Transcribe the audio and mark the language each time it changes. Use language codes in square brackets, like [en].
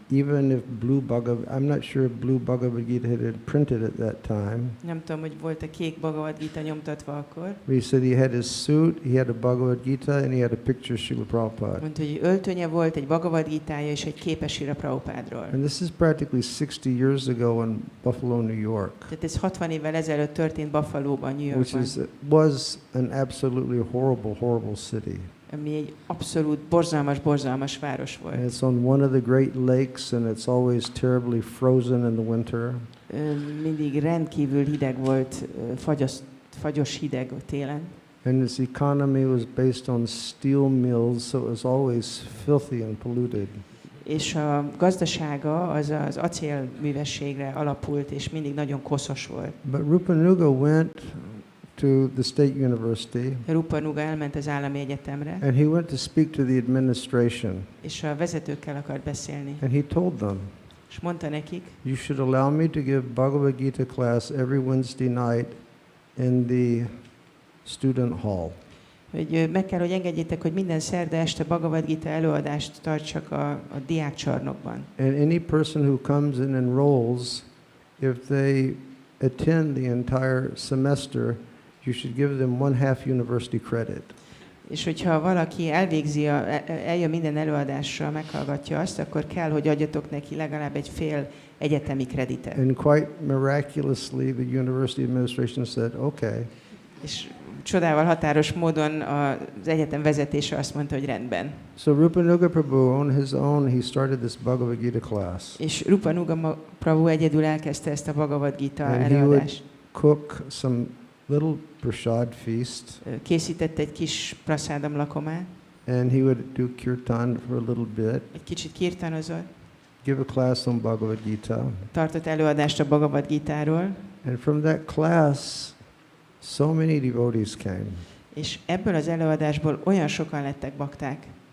[en] Even if I'm not sure if blue Bhagavad Gita had been printed at that time. [hu] Nem tudom, hogy volt a kék Bhagavad Gita nyomtatva akkor. [en] But he said he had his suit, he had a Bhagavad Gita, and he had a picture of Srila Prabhupada. [hu] Mondta, hogy öltönye volt, egy Bhagavad Gitája és egy képes Srila Prabhupádról. [en] And this is practically 60 years ago in Buffalo, New York, [hu] Tehát ez 60 évvel ezelőtt történt Buffalo-ban, New Yorkban, [en] was an absolutely horrible city. [hu] ami egy abszolút borzalmas város volt. [en] And it's on one of the great lakes, and it's always terribly frozen in the winter. [hu] Mindig rendkívül hideg volt, fagyos hideg télen. [en] And its economy was based on steel mills, so it was always filthy and polluted. [hu] És a gazdasága az acélművességre alapult, és mindig nagyon koszos volt. [en] But Rupanuga went to the State University, [hu] Rupanuga elment az állami egyetemre, [en] and he went to speak to the administration, [hu] és a vezetőkkel akart beszélni. [en] and he told them, [hu] És mondta nekik, [en] you should allow me to give Bhagavad Gita class every Wednesday night in the student hall. [hu] hogy meg kell, hogy engedjétek, hogy minden szerda este Bhagavad Gita előadást tartsak a diákcsarnokban. [en] And any person who comes and enrolls, if they attend the entire semester, you should give them 1/2 university credit. [hu] És hogyha valaki eljön minden előadásra, meghallgatja azt, akkor kell, hogy adjatok neki legalább egy fél egyetemi kreditet. [en] And quite miraculously, the university administration said, okay. [hu] És csodával határos módon az egyetem vezetése azt mondta, hogy rendben. [en] So Rupanuga Prabhu, on his own, he started this Bhagavad Gita class. [hu] És Rupanuga Prabhu egyedül elkezdte ezt a Bhagavad Gita [en] And he would [hu] előadást. [en] cook some little prasad feast, [hu] Készített egy kis prasádam lakomát, [en] and he would do kirtan for a little bit, [hu] egy kicsit kirtanozott, [en] give a class on Bhagavad Gita. [hu] tartott előadást a Bhagavad Gitáról, [en] And from that class, so many devotees came. [hu] és ebből az előadásból olyan sokan lettek bakták.